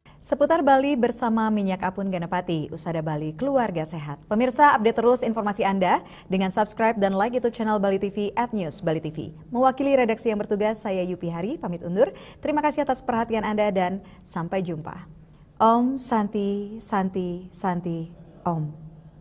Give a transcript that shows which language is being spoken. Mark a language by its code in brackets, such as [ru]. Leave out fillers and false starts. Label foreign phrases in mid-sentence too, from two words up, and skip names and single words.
[id] Seputar Bali bersama Minyak Apun Ganapati, Usada Bali Keluarga Sehat. Pemirsa, update terus informasi Anda dengan subscribe dan like YouTube channel Bali TV @newsbalitv. Mewakili redaksi yang bertugas, saya Yupi Hari, pamit undur. Terima kasih atas perhatian Anda dan sampai jumpa. [sa] Om Santi, Santi, Santi, Om.